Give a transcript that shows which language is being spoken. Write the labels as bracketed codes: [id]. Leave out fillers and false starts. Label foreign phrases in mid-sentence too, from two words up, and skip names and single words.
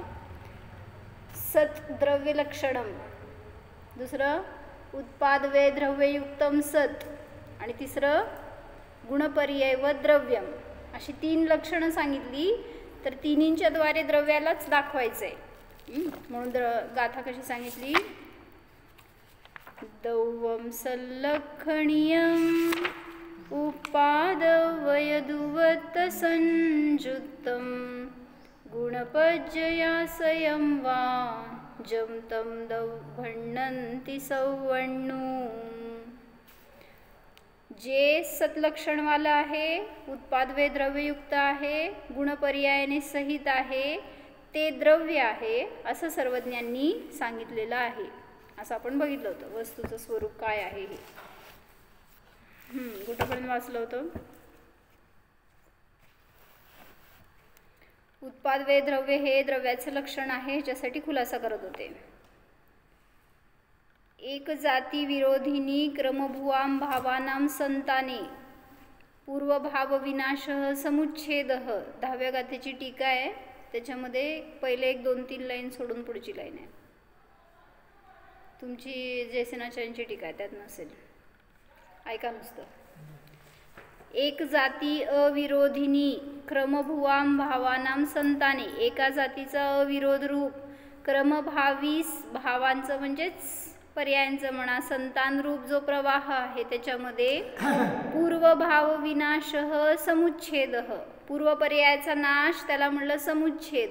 [sa] सत द्रव्य लक्षणम, दुसरं उत्पादवे द्रव्ययुक्तम सत, [mr] आणि तिसरं [sa] गुणपर्यय व द्रव्यम, [mr] अशी 3 लक्षणं सांगितली. तर तिन्हींच्या द्वारे द्रव्यालाच दाखवायचंय. म्हणून गाथा कशी सांगितली? [pra] दौवम सल्लखणीयम उपादवयदुवत संजुक्तम गुणपज्जयासयं वा जमतं दौभण्णन्ति सौवण्णू. [mr] जे सतलक्षणवाला आहे, उत्पादवे द्रव्ययुक्त आहे, गुणपर्यायाने सहित आहे, ते द्रव्य आहे असं सर्वज्ञांनी सांगितलेलं आहे. असं आपण बघितलं होतं वस्तूचं स्वरूप काय आहे हे. कुठंपर्यंत वाचलं होतं? उत्पादवे द्रव्य हे द्रव्याचं लक्षण आहे ह्याच्यासाठी खुलासा करत होते. [sa] एक जाती विरोधिनी क्रमभुवां भावानां संताने पूर्वभाव विनाशः समुच्छेदः. [mr] 10व्या गाथेची टीका आहे, त्याच्यामध्ये पहिले 1-2-3 लाईन सोडून पुढची लाईन आहे. तुमची जयसेनाचार्यांची टीका आहे, त्यात नसेल, ऐका नुसतं. [sa] एक जाती अविरोधिनी क्रमभुवां भावानां संताने, [mr] एका जातीचा अविरोध रूप क्रमभावी भावांचं म्हणजेच पर्यायांचं म्हणा संतान रूप जो प्रवाह आहे त्याच्यामध्ये [sa] पूर्वभाव विनाशः समुच्छेदः, [mr] पूर्वपर्यायाचा नाश त्याला म्हणलं समुच्छेद.